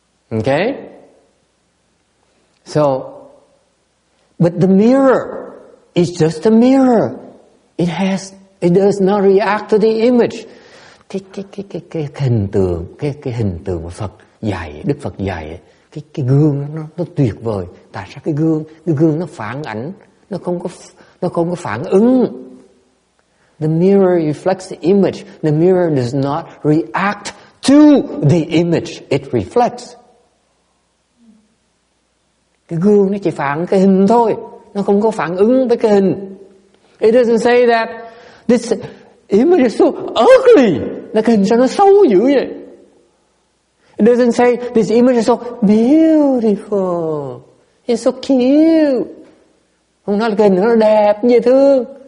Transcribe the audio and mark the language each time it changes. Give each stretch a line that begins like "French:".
English: Okay? So, but the mirror is just a mirror. It does not react to the image.
Vietnamese: Cái hình tượng, cái hình tượng của Phật dạy, Đức Phật dạy, cái gương nó tuyệt vời. Tại sao cái gương nó phản ảnh, nó không có phản ứng.
English: The mirror reflects the image. The mirror does not react to the image it reflects.
Vietnamese: Cái gương nó chỉ phản cái hình thôi, nó không có phản ứng với cái hình.
English: It doesn't say that this image is so ugly.
Vietnamese: Là cái hình sao nó xấu dữ vậy?
English: It doesn't say this image is so beautiful. It's so cute.
Vietnamese: Không nói là cái hình nó đẹp, dễ thương.